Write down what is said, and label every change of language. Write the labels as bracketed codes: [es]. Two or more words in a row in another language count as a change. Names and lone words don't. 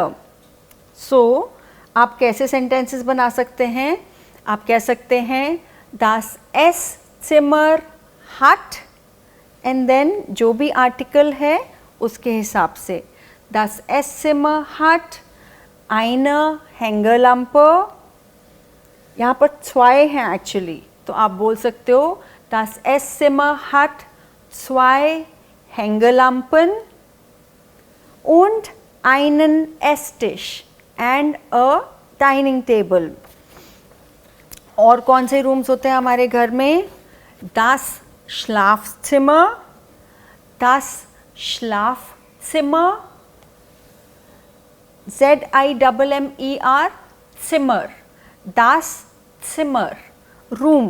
[hi] सो आप कैसे सेंटेंसेस बना सकते हैं? आप कह सकते हैं [de] Das Esszimmer hat [en] and then [hi] जो भी आर्टिकल है उसके हिसाब से. [de] Das Esszimmer hat eine Hängelampe. [hi] यहाँ पर zwei हैं एक्चुअली, तो आप बोल सकते हो [de] Das Esszimmer hat 2 Hängelampen und einen Esstisch [en] and a dining table. [hi] और कौन से रूम्स होते हैं हमारे घर में? [de] Das Schlafzimmer, das Schlafzimmer, ZIMMER, Zimmer, das Zimmer, [hi] रूम.